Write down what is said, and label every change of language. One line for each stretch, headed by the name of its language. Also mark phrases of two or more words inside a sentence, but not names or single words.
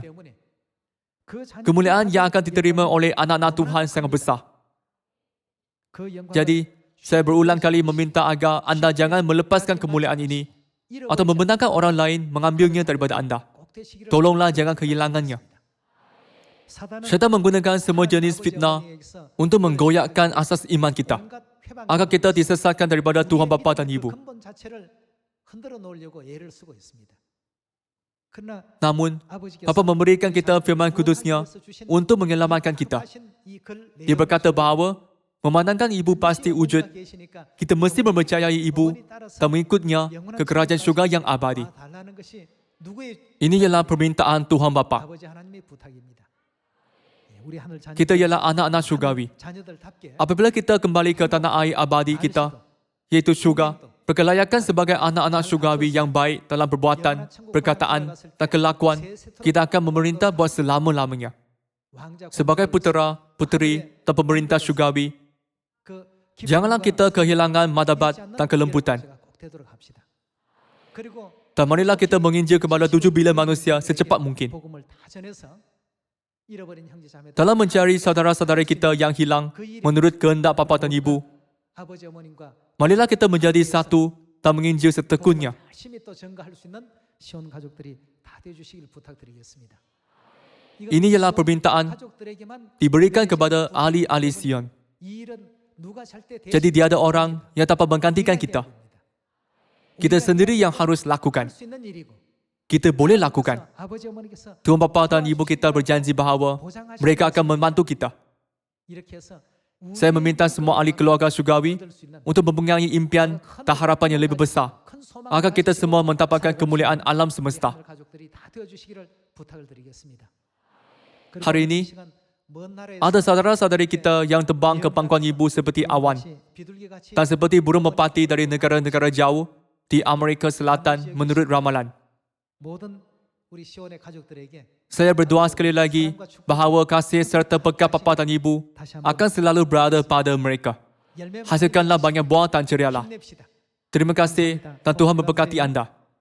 Korean: 때문에 그 자녀
Malay: Kemuliaan yang akan diterima oleh anak-anak Tuhan sangat besar.
Korean: 그 영광을
Malay: Jadi, saya berulang kali meminta agar anda jangan melepaskan kemuliaan ini atau membenarkan orang lain mengambilnya daripada anda.
Korean: 꼭 되시기를
Malay: Tolonglah jangan kehilangannya.
Korean: 사단은
Malay: Syaitan menggunakan semua jenis fitnah untuk menggoyakkan asas iman kita
Korean: 온갖 회방
Malay: agar kita disesatkan daripada Tuhan Bapa dan Ibu.
Korean: 근본 자체를 흔들어 놓으려고 애를 쓰고 있습니다. 그러나
Malay: Namun,
Korean: 아버지께서
Malay: Bapa memberikan kita firman kudusnya untuk menyelamatkan kita. Dia berkata bahawa memandangkan ibu pasti wujud, kita mesti mempercayai ibu dan mengikutnya ke kerajaan syurga yang abadi.
Korean: 달라는 것이 누구의
Malay: Ini ialah permintaan Tuhan Bapa.
Korean: 아버지 하나님의 부탁입니다. 우리 하늘 자녀,
Malay: Kita ialah anak-anak syurgawi.
Korean: 자녀들답게
Malay: Apabila kita kembali ke tanah air abadi kita, iaitu syurga, berkelayakan sebagai anak-anak syurgawi yang baik dalam perbuatan, perkataan dan kelakuan, kita akan memerintah buat selama-lamanya.
Korean: 왕자
Malay: Sebagai putera, puteri dan pemerintah syurgawi,
Korean: 그
Malay: janganlah kita kehilangan madabat dan kelembutan.
Korean: 꼭 되도록 합시다. 그리고
Malay: Dan marilah kita menginjil kepada 7 bilion manusia secepat mungkin.
Korean: 복음을 다 전해서 잃어버린 형제 자매들,
Malay: Dalam mencari saudara-saudara kita yang hilang menurut kehendak bapa dan ibu,
Korean: 아버지 어머님과
Malay: marilah kita menjadi satu dan menginjil setekunnya.
Korean: 열심히 또 증거할 수 있는 시온 가족들이 다 되어 주시길 부탁드리겠습니다.
Malay: Ini ialah permintaan
Korean: 가족들에게만
Malay: diberikan kepada ahli-ahli Sion.
Korean: 이 일은 누가 잘때
Malay: Jadi tiada orang yang dapat menggantikan kita. Kita sendiri yang harus lakukan.
Korean: 수 있는 일이고
Malay: Kita boleh lakukan.
Korean: 아버지 어머니께서
Malay: Tuan bapa dan ibu kita berjanji bahawa mereka akan membantu kita.
Korean: 이렇게 해서
Malay: Saya meminta semua ahli keluarga syurgawi
Korean: 얻을 수 있는
Malay: untuk mempunyai impian dan harapan yang lebih besar
Korean: 큰 소망을
Malay: agar kita
Korean: 가지시고
Malay: semua mendapatkan kemuliaan alam
Korean: 우리
Malay: semesta.
Korean: 하늘 가족들이 다 되어 주시기를 부탁을 드리겠습니다.
Malay: Hari ini, ada saudara-saudari kita yang terbang ke pangkuan ibu seperti awan dan seperti burung merpati dari negara-negara jauh di Amerika Selatan menurut ramalan.
Korean: 모든 우리 시온의 가족들에게
Malay: Saya berdoa sekali lagi bahawa kasih serta berkat bapa dan ibu akan selalu berada pada mereka.
Korean: 열매
Malay: Hasilkanlah banyak buah dan cerialah.
Korean: 힘냅시다.
Malay: Terima kasih dan Tuhan memberkati anda.